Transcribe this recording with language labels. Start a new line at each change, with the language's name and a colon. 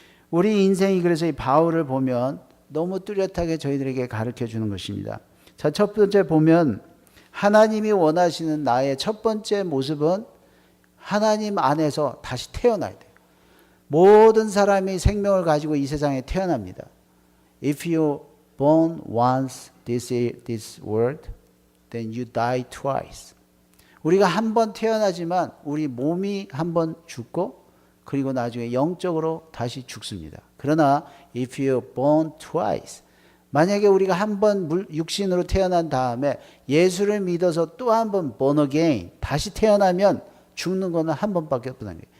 Korean: 우리 인생이 그래서 이 바울을 보면 너무 뚜렷하게 저희들에게 가르쳐 주는 것입니다. 자, 첫 번째 보면 하나님이 원하시는 나의 첫 번째 모습은 하나님 안에서 다시 태어나야 돼요. 모든 사람이 생명을 가지고 이 세상에 태어납니다.
English: If you born once this world, then you die twice.
Korean: 우리가 한 번 태어나지만 우리 몸이 한 번 죽고 그리고 나중에 영적으로 다시 죽습니다. 그러나
English: if you born twice,
Korean: 만약에 우리가 한 번 육신으로 태어난 다음에 예수를 믿어서 또 한 번
English: born again,
Korean: 다시 태어나면 죽는 거는 한 번밖에 없다는 거예요.